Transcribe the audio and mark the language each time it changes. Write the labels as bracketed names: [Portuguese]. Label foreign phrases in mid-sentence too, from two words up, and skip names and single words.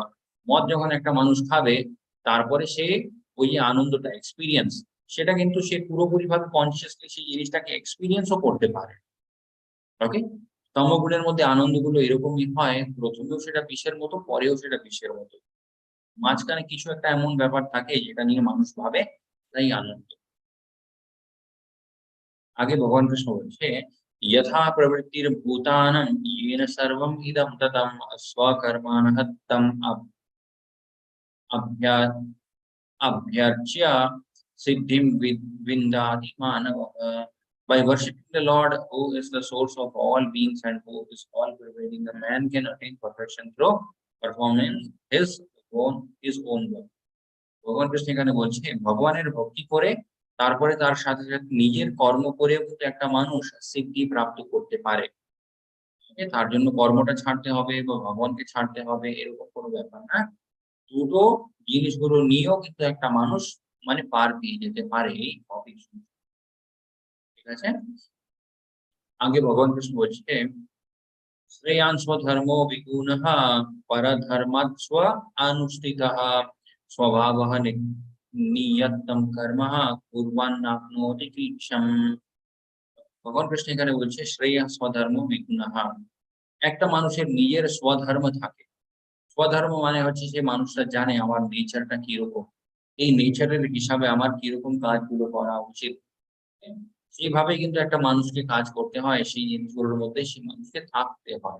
[Bangla] মদ যখন একটা মানুষ খাবে, তারপরে সে ওই যে আনন্দটা এক্সপেরিয়েন্স, সেটা কিন্তু সে পুরোপুরিভাবে কনসিয়াসলি সেই জিনিসটাকে এক্সপেরিয়েন্সও করতে পারে। ওকে? তমগুণের মধ্যে আনন্দগুলো এরকমই হয়, প্রথমেও সেটা বিষের মতো, পরেও সেটা বিষের মতো। মাঝখানে কিছু একটা এমন ব্যাপার থাকে যেটা নিয়ে মানুষ ভাবে, তাই আনন্দ। আগে ভগবান কৃষ্ণ বলছে [Sanskrit] यथा प्रवृत्तिर्भूतानां येन सर्वम् इदं ततं स्वकर्माणः तम् अभ्या अभ्यर्च्य सिद्धिं विन्दति मानवः. [English] By worshipping the Lord, who is the source of all beings and who is all pervading, a man can attain perfection through performing his own work. [Bangla] ভগবান কৃষ্ণ এখানে বলছে ভগবানের ভক্তি করে তারপরে তার সাথে সাথে নিজের কর্ম করেও কিন্তু একটা মানুষ সিদ্ধি প্রাপ্ত করতে পারে। তার জন্য কর্মটা ছাড়তে হবে বা ভগবানকে ছাড়তে হবে এরকম কোনো ব্যাপার না। দুটো জিনিসগুলো নিয়েও কিন্তু একটা মানুষ মানে পার পেয়ে যেতে পারে এই টপিক শুনে। ঠিক আছে? আগে ভগবান কৃষ্ণ বলছে [Sanskrit] श्रेयान स्वधर्मो विगुणः परधर्मात् स्व अनुष्ठितः स्वभावः नियतं कर्मः कुर्वन्नाप्नोति किल्बिषम्. [Bangla] ভগবান কৃষ্ণ এখানে বলছে [Sanskrit] श्रेया स्वधर्म विगुणः। [Bangla] একটা মানুষের নিজের স্বধর্ম থাকে। স্বধর্ম মানে হচ্ছে যে মানুষটা জানে আমার নেচারটা কিরকম, এই নেচারের হিসাবে আমার কিরকম কাজগুলো করা উচিত। সেইভাবে কিন্তু একটা মানুষকে কাজ করতে হয়, সেই জিনিসগুলোর মধ্যে সেই মানুষকে থাকতে হয়।